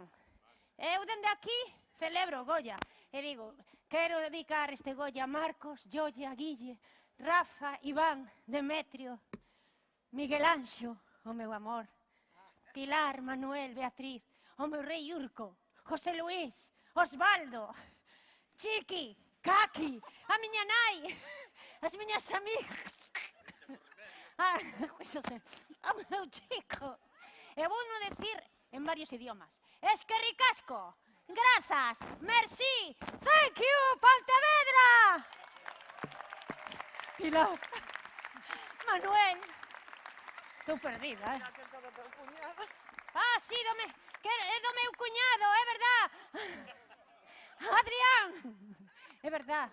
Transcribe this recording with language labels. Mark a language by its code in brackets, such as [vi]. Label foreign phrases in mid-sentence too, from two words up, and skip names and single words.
[gl] Eu dende aquí celebro o Goya e digo, quero dedicar este Goya a Marcos, Joya, Guille, Rafa, Iván, Demetrio, Miguel Anxo, o meu amor, Pilar, Manuel, Beatriz, o meu rei Urco, José Luis, Osvaldo, Chiqui, Kaki, a miña nai, as miñas amigas, o meu chico. E vou non decir en varios idiomas. Es que ricasco, grazas, [en] merci, thank you, [gl] Pontevedra. Pilar, Manuel, estou perdida, sí, do meu cuñado, é verdad. Adrián, é verdad.